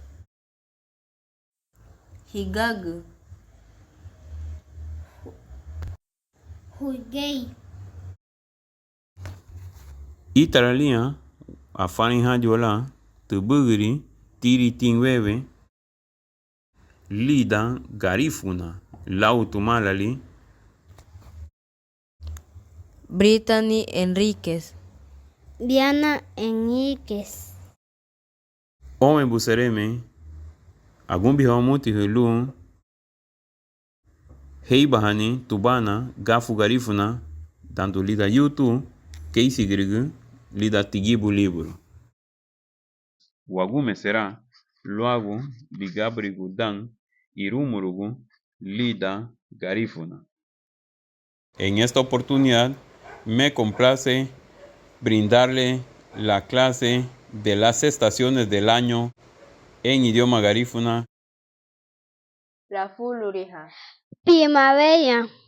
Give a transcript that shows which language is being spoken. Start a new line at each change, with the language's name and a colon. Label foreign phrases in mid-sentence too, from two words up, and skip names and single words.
Garifuna: higagu, juguey, Itaralia, afani hadiola, tubugri, tiri tingwebe, lida, garifuna, lautumalali, Brittany Enríquez, Diana Enríquez, ome busereme, agumbi hamuti hulu, heibahani, tubana, gafu garifuna, tanto lida yutu, keisi grigu, lida tigibu libro. Wagume será, luagu, ligabrigu dan, irumurugu, lida garifuna.
Spanish: En esta oportunidad me complace brindarle la clase de las estaciones del año en idioma garífuna.
Garifuna: Rafuluriha, primavera,